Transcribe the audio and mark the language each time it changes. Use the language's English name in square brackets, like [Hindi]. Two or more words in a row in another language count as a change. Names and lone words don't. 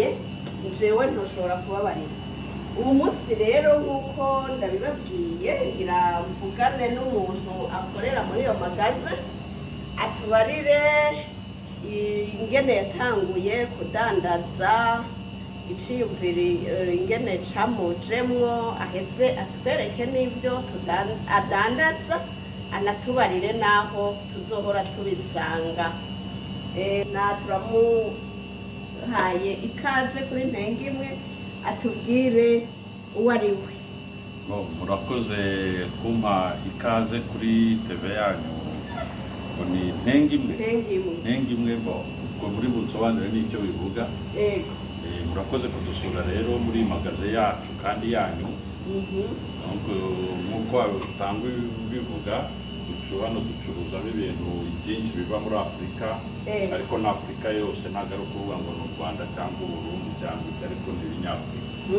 [Rundi] Jewe ntushobora kubabarira. Ubu munsi rero nk'uko ndabibabwiye ngira mvugane n'umuntu akorera muri iyo magaze atubarire ingene yatanguye kudandaza iciyumviri ingene camujemwo, aheze atwereke n'ivyo adandaza, anatubarire naho tuzohora tubisanga. Turamuhaye ikaze kuri Ntengimwe atubwire uwo ari we. Murakoze kumpa ikaze kuri TV yanyu. [Kinyarwanda] Ni Ntengimwe ubwo muri bunsobanurire n'icyo bivuga. Murakoze kudusura rero muri magaze yacu kandi yanyu. Nk'uko utangwa bivuga hano ducuruza ibintu byinshi biva muri Afurika, ariko na Afurika yose ntabwo ari ukuvuga ngo ni u Rwanda cyangwa u Burundi cyangwa ibyo, ariko ni ibinyafurika.